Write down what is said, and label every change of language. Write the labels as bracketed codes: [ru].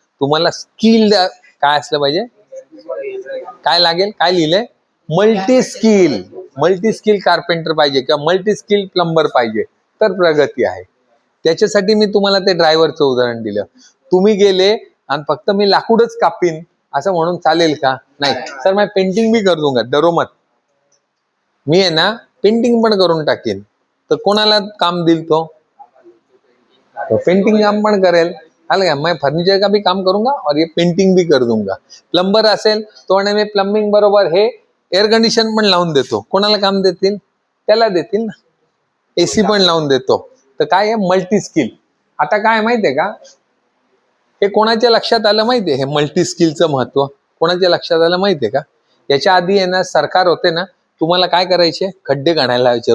[mr] तुम्हाला स्किल काय असलं पाहिजे? काय लागेल? काय लिहिलंय? Multi skill. Multi skill carpenter पाहिजे किंवा मल्टी स्किल प्लंबर पाहिजे तर प्रगती आहे. त्याच्यासाठी मी तुम्हाला ते ड्रायव्हरचं उदाहरण दिलं. तुम्ही गेले आणि फक्त मी लाकूडच कापीन असं म्हणून चालेल का? [hi] नाही सर मैं पेंटिंग भी कर दूंगा, डरो मत. [mr] मी आहे ना पेंटिंग पण करून टाकेन. तर कोणाला काम देईल तो पेंटिंग काम पण करेल. आलं का? [hi] मैं फर्नीचर का भी काम करूंगा और ये पेंटिंग भी कर दूंगा. [mr] प्लंबर असेल तो म्हणे मी प्लंबिंग बरोबर हे एअर कंडिशन पण लावून देतो. कोणाला काम देतील? त्याला देतील ना. एसी पण लावून देतो. तर काय आहे मल्टी स्किल. आता काय माहितीये का, हे कोणाच्या लक्षात आलं माहितीये? हे मल्टी स्किलचं महत्व कोणाच्या लक्षात आलं माहितीये का? याच्या आधी आहे ना सरकार होते ना, तुम्हाला काय करायचे? खड्डे खणायला लावायचे.